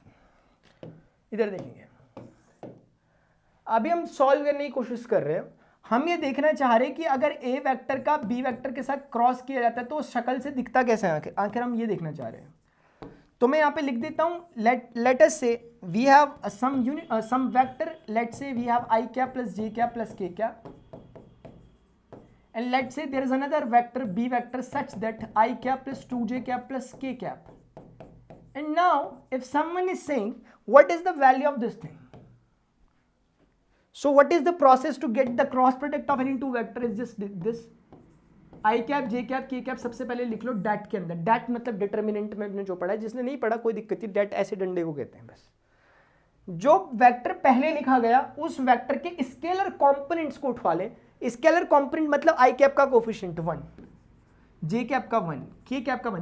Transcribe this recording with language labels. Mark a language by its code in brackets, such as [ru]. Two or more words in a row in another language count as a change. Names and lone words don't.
[hi] इधर देखेंगे, अभी हम सॉल्व करने की कोशिश कर रहे हैं, हम ये देखना चाह रहे हैं कि अगर [en] a vector [hi] का [en] b vector [hi] के साथ क्रॉस किया जाता है तो शक्ल से दिखता कैसे है, आखिर हम ये देखना चाह रहे हैं। तो मैं यहाँ पे लिख देता हूँ [en] let us say we have some vector, let say we have i cap plus j cap plus k cap, and let's say there is another vector b vector such that I cap plus 2j cap plus k cap. And now if someone is saying what is the value of this thing, so what is the process to get the cross product of any two vector is just this I cap j cap k cap। [hi] सबसे पहले लिख लो dat के अंदर, dat मतलब डिटर्मिनेंट में हमने जो पढ़ा है, जिसने नहीं पढ़ा कोई दिक्कत नहीं, dat ऐसे डंडे को कहते हैं बस। जो वेक्टर पहले लिखा गया उस वेक्टर के [en] scalar components [hi] को उठवा ले। [en] scalar component [hi] मतलब [en] i cap [hi] का कोफिशिएंट 1, [en] j cap [hi] का 1, [en] k cap [hi] का 1।